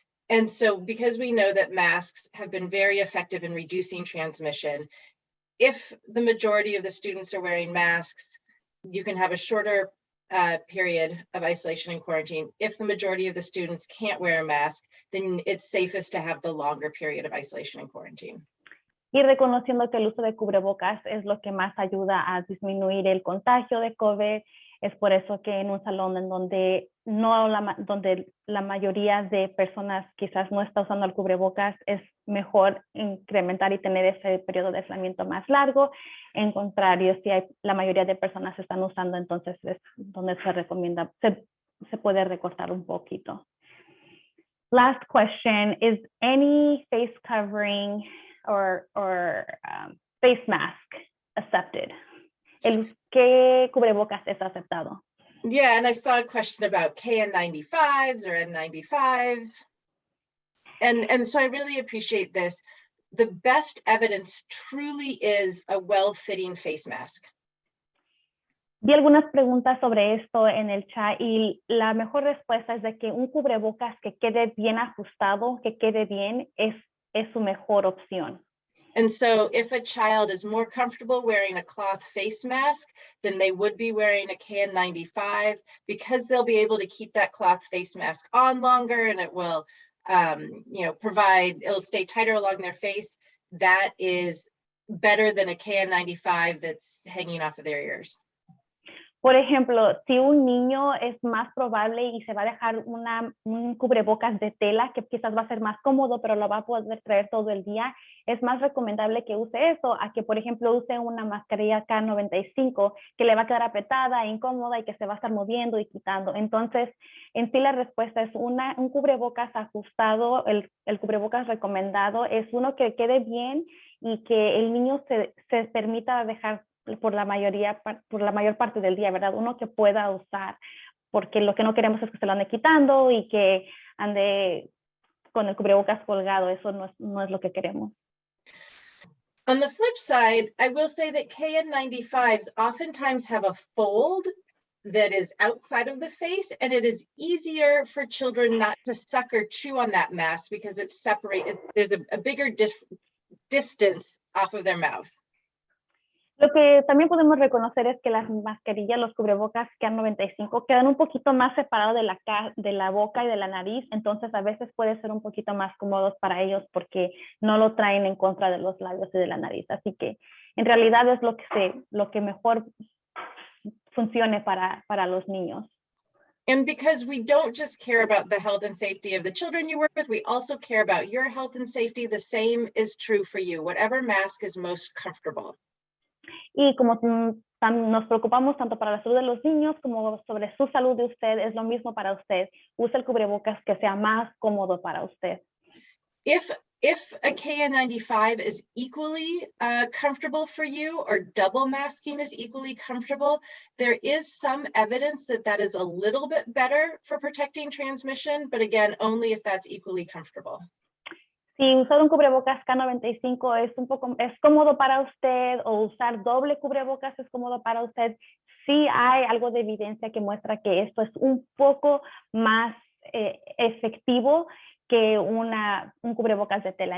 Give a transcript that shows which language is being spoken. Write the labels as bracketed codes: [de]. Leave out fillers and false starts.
[en] And so because we know that masks have been very effective in reducing transmission, if the majority of the students are wearing masks, you can have a shorter period of isolation and quarantine. If the majority of the students can't wear a mask, then it's safest to have the longer period of isolation and quarantine. [es] Y reconociendo que el uso de cubrebocas es lo que más ayuda a disminuir el contagio de COVID, es por eso que en un salón en donde la mayoría de personas quizás no está usando el cubrebocas, es mejor incrementar y tener ese periodo de aislamiento más largo. En contrario, si la mayoría de personas están usando, entonces es donde se recomienda, se puede recortar un poquito. [en] Last question, is any face covering or face mask accepted? [es] ¿Qué cubrebocas es aceptado? [en] Yeah, and I saw a question about KN95s or N95s. And so I really appreciate this. The best evidence truly is a well-fitting face mask. [es] Vi algunas preguntas sobre esto en el chat y la mejor respuesta es de que un cubrebocas que quede bien ajustado, que quede bien, es su mejor opción. [en] And so if a child is more comfortable wearing a cloth face mask, then they would be wearing a KN95 because they'll be able to keep that cloth face mask on longer and it will, it'll stay tighter along their face. That is better than a KN95 that's hanging off of their ears. [es] Por ejemplo, si un niño es más probable y se va a dejar un cubrebocas de tela que quizás va a ser más cómodo, pero lo va a poder traer todo el día, es más recomendable que use eso a que, por ejemplo, use una mascarilla K95 que le va a quedar apretada, incómoda y que se va a estar moviendo y quitando. Entonces, en sí la respuesta es un cubrebocas ajustado, el cubrebocas recomendado es uno que quede bien y que el niño se permita dejar por la mayor parte del día, ¿verdad? Uno que pueda usar, porque lo que no queremos es que se lo ande quitando y que ande con el cubrebocas colgado. Eso no es lo que queremos. [en] On the flip side, I will say that KN95s oftentimes have a fold that is outside of the face, and it is easier for children not to suck or chew on that mask because it's separated. There's a bigger distance off of their mouth. [es] Lo que también podemos reconocer es que las mascarillas, los cubrebocas KN95 quedan un poquito más separados de la boca y de la nariz, entonces a veces puede ser un poquito más cómodos para ellos porque no lo traen en contra de los labios y de la nariz. Así que en realidad es lo que mejor funcione para los niños. [en] And because we don't just care about the health and safety of the children you work with, we also care about your health and safety. The same is true for you, whatever mask is most comfortable. [es] Y como nos preocupamos tanto para la salud de los niños como sobre su salud de usted, es lo mismo para usted. Use el cubrebocas que sea más cómodo para usted. [en] If a KN95 is equally comfortable for you, or double masking is equally comfortable, there is some evidence that is a little bit better for protecting transmission, but again, only if that's equally comfortable. [es] Si usar un cubrebocas K95 es cómodo para usted, o usar doble cubrebocas es cómodo para usted, sí hay algo de evidencia que muestra que esto es un poco más efectivo que un cubrebocas de tela.